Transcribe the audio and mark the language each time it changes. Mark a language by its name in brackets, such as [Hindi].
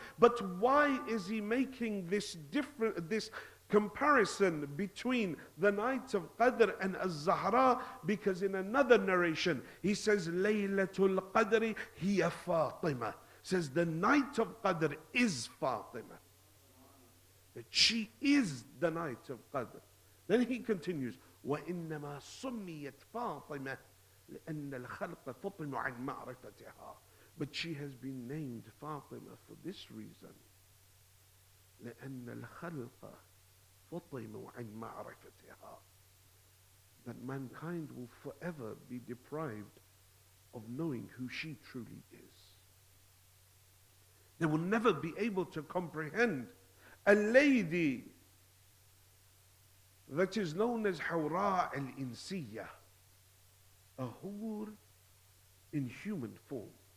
[English] But why is he making this comparison between the night of Qadr and Az-Zahra? Because in another narration, he says, [Arabic] Laylatul Qadri hiya Fatima. [English] Says the night of Qadr is Fatima. That she is the night of Qadr. Then he continues, [Arabic] وَإِنَّمَا سُمِّيَتْ فَاطِمَةً لِأَنَّ الْخَلْقَ فُطِمُ عَنْ مَعْرِفَتِهَا. [English] But she has been named Fatima for this reason. [Arabic] لأن الخلق فطموا عن معرفتها. [English] That mankind will forever be deprived of knowing who she truly is. They will never be able to comprehend a lady that is known as Hawra al-Insiyya, a hur in human form.